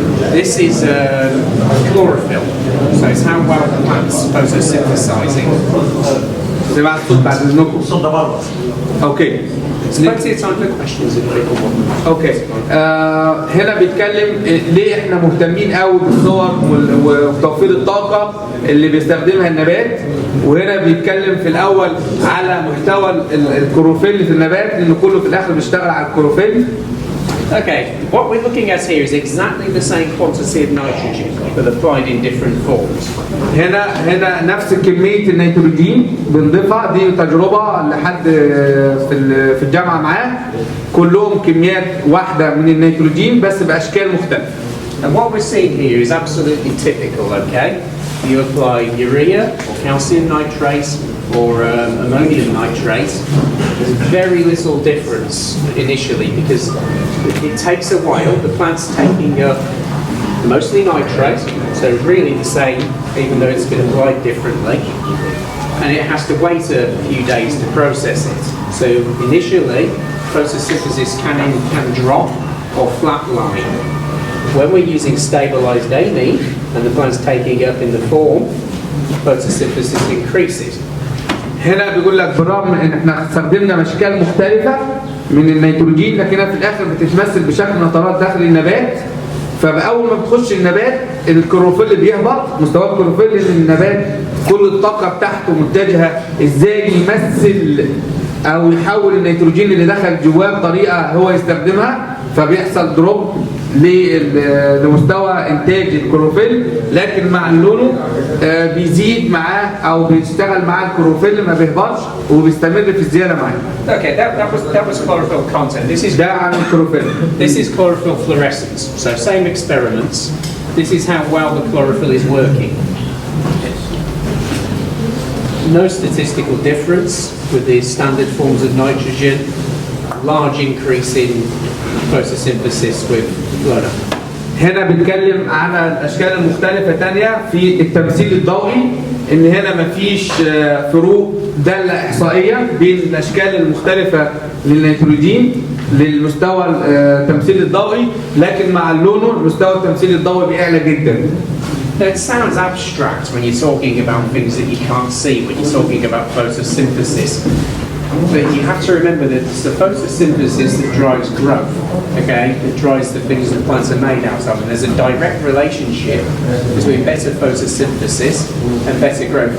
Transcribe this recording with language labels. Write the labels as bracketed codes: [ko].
[en] This is chlorophyll, so it's how well the plant's photosynthesizing. [ar] سمعت الصوت بعد إذنكم. الصوت ده بره. Okay. [en] There's plenty of time for questions if people want. [ar] اوكي هنا بيتكلم ليه احنا مهتمين قوي بالصور وتوفير الطاقه اللي بيستخدمها النبات، وهنا بيتكلم في الاول على محتوى الكلوروفيل في النبات لان كله في الاخر بيشتغل على الكلوروفيل. [en] Okay, what we're looking at here is exactly the same quantity of nitrogen but applied in different forms. [ar] هنا نفس كمية النيتروجين بنضيفها، دي تجربة لحد في الجامعة معاه، كلهم كميات واحدة من النيتروجين بس بأشكال مختلفة. [en] And what we're seeing here is absolutely typical, okay? You apply urea or calcium nitrate or ammonium nitrate. There's very little difference initially because it takes a while. The plant's taking up mostly nitrate, so really the same, even though it's been applied differently. and it has to wait a few days to process it. So initially, photosynthesis can drop or flatline. When we're using stabilized amine and the plant's taking it up in the form, photosynthesis increases. [ar] هنا بيقول لك بالرغم ان احنا استخدمنا اشكال مختلفه من النيتروجين، لكنها في الاخر بتتمثل بشكل نترات داخل النبات. فاول ما بتخش النبات الكلوروفيل بيهبط، مستوى الكلوروفيل لان النبات كل الطاقه بتاعته متجهه ازاي يمثل او يحول النيتروجين اللي دخل جواه بطريقه هو يستخدمها، فبيحصل دروب لمستوى انتاج الكلوروفيل. لكن مع اللونه بيزيد معاه او بيشتغل معاه الكلوروفيل، ما بيهبطش وبيستمر في الزياده معاه. [en] Okay, that was chlorophyll content. [ar] ده عن الكلوروفيل. [en] This is chlorophyll fluorescence. So same experiments. This is how well the chlorophyll is working. No statistical difference with the standard forms of nitrogen. Large increase in photosynthesis with fluoride. [ar] هنا بنتكلم على الاشكال المختلفه تانية في التمثيل الضوئي، ان هنا مفيش فروق داله احصائيه بين الاشكال المختلفه للنيتروجين للمستوى التمثيل الضوئي، لكن مع اللونه مستوى التمثيل الضوئي بيعلى جدا. [en] It sounds abstract when you're talking about things that you can't see, when you're talking about photosynthesis. But you have to remember that it's the photosynthesis that drives growth, okay? That drives the things that plants are made out of. And there's a direct relationship between better photosynthesis and better growth.